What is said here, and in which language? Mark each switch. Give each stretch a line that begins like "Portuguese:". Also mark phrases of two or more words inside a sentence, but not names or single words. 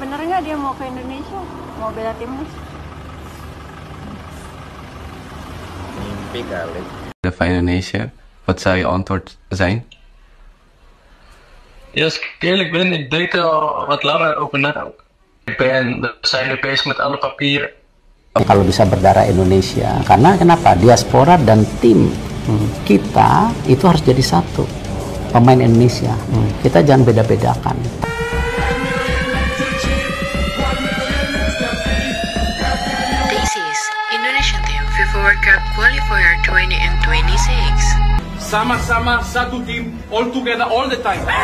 Indonesian: Bener nggak dia mau ke Indonesia? Mau bela timnas? Mimpi kali.
Dutch: Van Indonesië. Wat zou je antwoord zijn? Ja, als ik eerlijk ben, ik denk er al wat langer over na. We zijn nu bezig met alle papieren.
Indonesian: Kalau bisa berdarah Indonesia, karena kenapa? Diaspora dan tim kita itu harus jadi satu. Pemain Indonesia, kita jangan beda-bedakan.
English: This is Indonesian Team FIFA World Cup Qualifier 2026.
Indonesian: Sama-sama satu tim,
English: all together, all the time.